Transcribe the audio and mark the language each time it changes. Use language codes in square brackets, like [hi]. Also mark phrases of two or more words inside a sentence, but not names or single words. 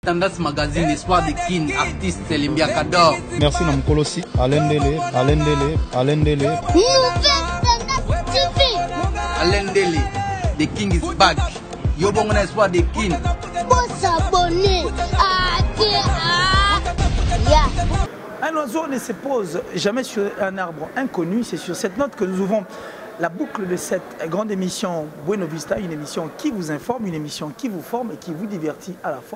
[fr] Tendance Magazine, espoir de Kin, artiste Limbia Kador. Merci Namkolosi, Alain Dele. Alain Dele, [en] the King is back. [fr] Yo bon espoir de Kin. Faut s'abonner. Un oiseau ne se pose jamais sur un arbre inconnu. C'est sur cette note que nous ouvrons la boucle de cette grande émission Bueno Vista, une émission qui vous informe, une émission qui vous forme et qui vous divertit à la fois.